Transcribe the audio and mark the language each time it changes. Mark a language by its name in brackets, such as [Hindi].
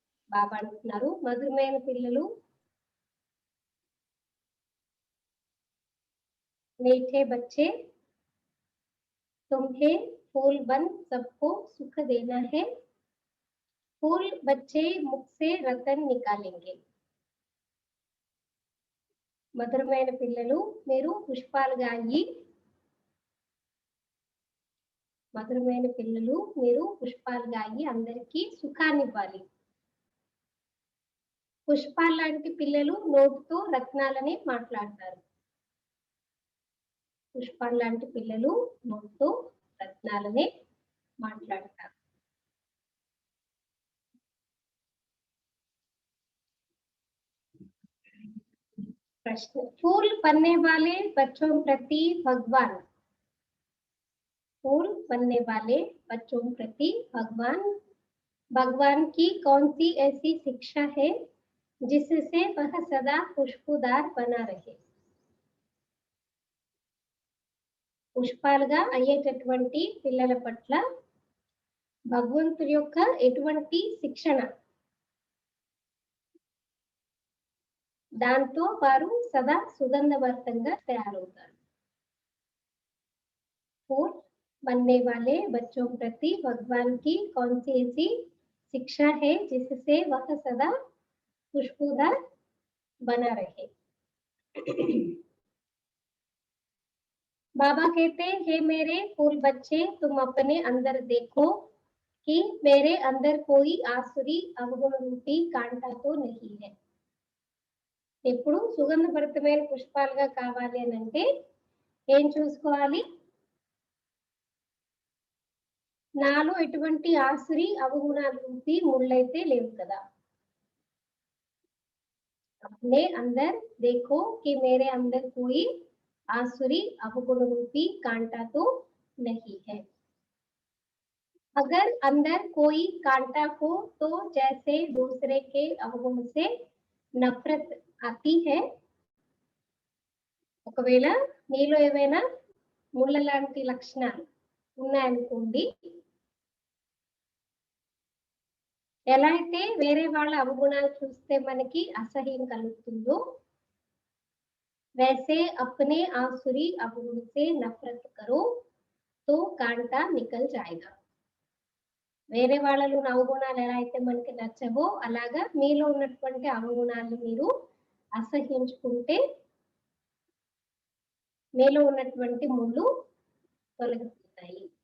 [Telugu] బాబా అంటున్నారు మధురమైన పిల్లలు, [Hindi] मीठे बच्चे तुम्हें फूल बन सबको सुख देना है। फूल बच्चे मुख से रतन निकालेंगे। [Telugu] మధురమైన పిల్లలు, మీరు పుష్పాలుగా అయ్యి మధురమైన పిల్లలు మీరు పుష్పాలుగా అయ్యి అందరికీ సుఖాన్ని ఇవ్వాలి. పుష్పాలు లాంటి పిల్లలు నోటితో రత్నాలని మాట్లాడతారు. పుష్పాలు లాంటి పిల్లలు నోటితో రత్నాలనే మాట్లాడతారు. [Hindi] प्रश्न, फूल बनने वाले बच्चों प्रति भगवान, फूल बनने वाले बच्चों प्रति भगवान की कौन सी ऐसी शिक्षा है जिससे वह सदा खुशबूदार बना रहे? [Telugu] పుష్పాలుగా అయ్యేటటువంటి పిల్లల పట్ల భగవంతుడి యొక్క ఎటువంటి శిక్షణ, దాంతో వారు సదా సుగంధభరితంగా తయారవుతారు. [Hindi] फूल बनने वाले बच्चों प्रति भगवान की कौन सी ऐसी शिक्षा है जिससे वह सदा खुशबूदार बना रहे? बाबा कहते हैं, मेरे फूल बच्चे, तुम अपने अंदर देखो कि मेरे अंदर कोई आसुरी अवगुण रूपी कांटा तो नहीं है. [Telugu] ఇప్పుడు సుగంధభరితమైన పుష్పాలుగా కావాలి అని అంటే ఏం చూసుకోవాలి? నాలో ఎటువంటి ఆసురి అవగుణాల రూపీ ముళ్ళైతే లేవు కదా. [Hindi] अपने अंदर देखो कि मेरे अंदर कोई आसुरी अवगुण रूपी कांटा तो नहीं है. अगर अंदर कोई कांटा हो तो जैसे दूसरे के अवगुण से नफरत आती है, [Telugu] ఒకవేళ నీలో ఏమైనా ముళ్ళ లాంటి లక్షణాలు ఉన్నాయనుకోండి, ఎలా అయితే వేరే వాళ్ళ అవగుణాలు చూస్తే మనకి అసహ్యం కలుగుతుందో, [Hindi] वैसे अपने आसुरी अवगुण से नफरत करो तो कांटा निकल जाएगा. [Telugu] వేరే వాళ్ళలో ఉన్న అవగుణాలు ఎలా అయితే మనకి నచ్చవో అలాగా మీలో ఉన్నటువంటి అవగుణాలను మీరు అసహ్యించుకుంటే మీలో ఉన్నటువంటి ముళ్ళు తొలగిపోతాయి.